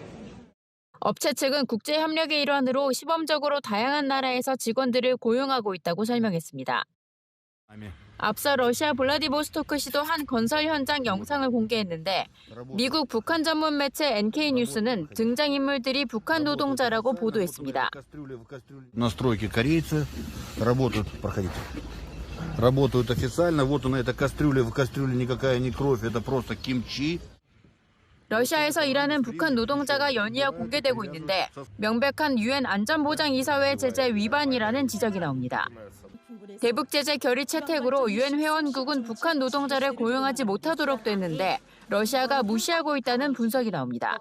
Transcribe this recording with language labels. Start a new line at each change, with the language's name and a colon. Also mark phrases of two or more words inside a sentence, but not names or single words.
Korean: 업체 측은 국제 협력의 일환으로 시범적으로 다양한 나라에서 직원들을 고용하고 있다고 설명했습니다. 앞서 러시아 블라디보스토크시도 한 건설 현장 영상을 공개했는데 미국 북한 전문 매체 NK뉴스는 등장인물들이 북한 노동자라고 보도했습니다.
Russian: Настройки корейцы работают, проходите. Работают официально. Вот она, эта кастрюля. В кастрюле никакая не кровь, это просто кимчи.
Korean: 러시아에서 일하는 북한 노동자가 연이어 공개되고 있는데 명백한 유엔 안전보장이사회 제재 위반이라는 지적이 나옵니다. 대북 제재 결의 채택으로 유엔 회원국은 북한 노동자를 고용하지 못하도록 됐는데 러시아가 무시하고 있다는 분석이 나옵니다.